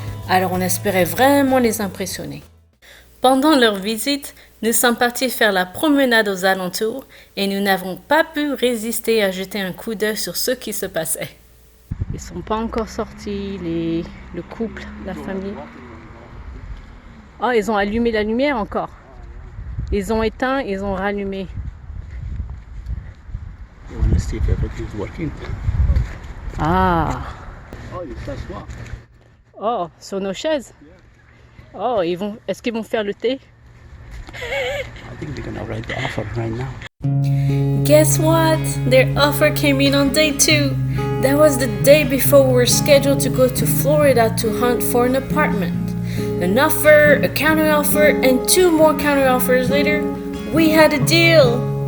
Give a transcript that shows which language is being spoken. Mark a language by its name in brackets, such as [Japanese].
[French] Alors on espérait vraiment les impressionner. Pendant leur visite, nous sommes partis faire la promenade aux alentours et nous n'avons pas pu résister à jeter un coup d'œil sur ce qui se passait. Ils ne sont pas encore sortis, le couple, la famille. Oh, ils ont allumé la lumière encore. Ils ont éteint, ils ont rallumé. [English] You want to see if everything's working? Ah. Oh, you press what? [French] Oh, sur nos chaises. Oh, est-ce qu'ils vont faire le thé? [English] I think they're gonna write the offer right now. Guess what? Their offer came in on day 2. That was the day before we were scheduled to go to Florida to hunt for an apartment. An offer, a counteroffer, and 2 more counteroffers later, we had a deal.